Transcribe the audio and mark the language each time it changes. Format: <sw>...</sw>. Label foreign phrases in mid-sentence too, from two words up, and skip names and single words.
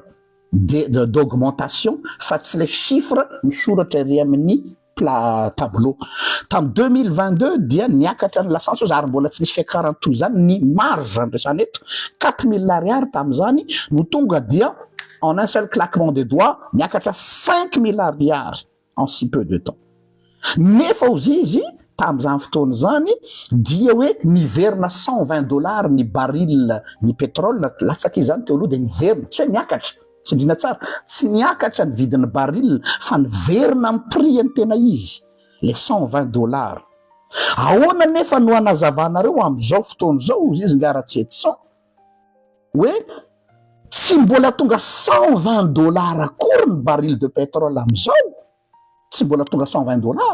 <mg>d'augmentation fa tsy</mg> <fr>le chiffre</fr> <mg>misoratra ery amin'ny tableau tam 2022 dia niakatra ny lasantsy zary mbola tsy nisy fiakarany toy zany ny marge andresana eto 4000 ariary tam'izany no tonga dia</mg> <fr>en un seul claquement de doigts</fr> <mg>niakatra 5000 ariary</mg> <fr>en si peu de temps</fr> <mg>nefa ozy izy tam'izany fotoana zany dia hoe niverina $120 ny baril ny pétrole latsaka izany teo aloha de niverina tsy hoe niakatra tsindrina tsara tsy niakatra ny vidin'ny baril fa niverina amin'ny prix ny tena izy le $120 ahoana nefa no anazavanareo am'izao fotoana zao ozy izy nga Ratsetisson hoe tsy mbola tonga $120 akory ny</mg> <fr>baril de pétrole</fr> <mg>am'izao tsy mbola tonga $120</mg>